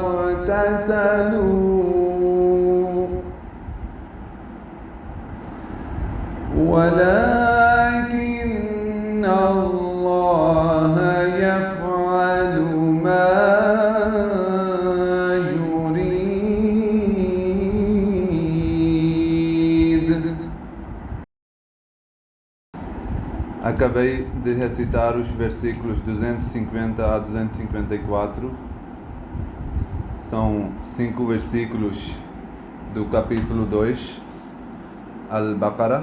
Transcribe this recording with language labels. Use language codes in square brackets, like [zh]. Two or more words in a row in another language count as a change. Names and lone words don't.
[ar] اقتتلوا ولكن الله يفعل ما يريد. [pt] Acabei de recitar os versículos 250 a 254. São 5 versículos do capítulo 2, Al-Baqarah.